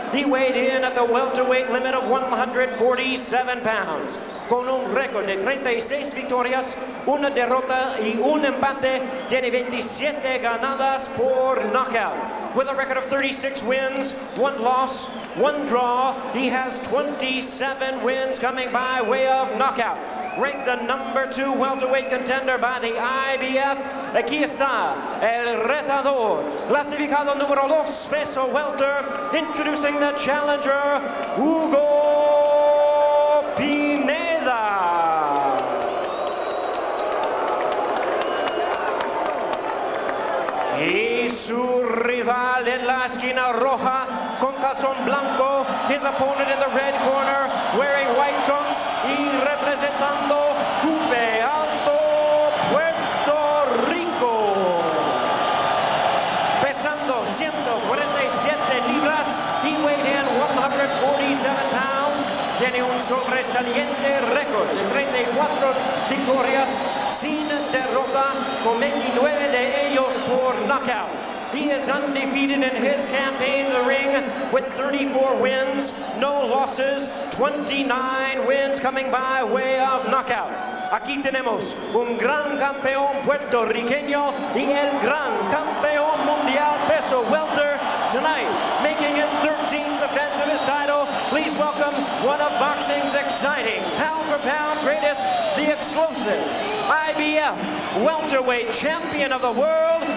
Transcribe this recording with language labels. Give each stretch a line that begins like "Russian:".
English: He weighed in at the welterweight limit of 147 pounds.
Spanish: Con un récord de 36 victorias, una derrota y un empate, tiene 27 ganadas por knockout.
English: With a record of 36 wins, 1 loss, 1 draw, he has 27 wins coming by way of knockout. Ranked the number 2 welterweight contender by the IBF.
Spanish: Aquí está el retador, clasificado número 2 peso welter,
English: introducing the challenger,
Spanish: Hugo Pineda. Y su rival en la esquina roja con calzón blanco,
English: his opponent in the red corner wearing white trunks
Spanish: y representando Cupe Alto, Puerto Rico. Pesando 147 libras,
English: he weighed in 147 pounds.
Spanish: Tiene un sobresaliente récord de 34 victorias sin derrota, con 29 de ellos por knockout.
English: He is undefeated in his campaign in the ring with 34 wins, no losses, 29 wins coming by way of knockout.
Spanish: Aquí tenemos un gran campeón puertorriqueño y el gran campeón mundial peso welter
English: tonight, making his 13th defense of his title. Please welcome one of boxing's exciting pound-for-pound greatest, the explosive IBF welterweight champion of the world.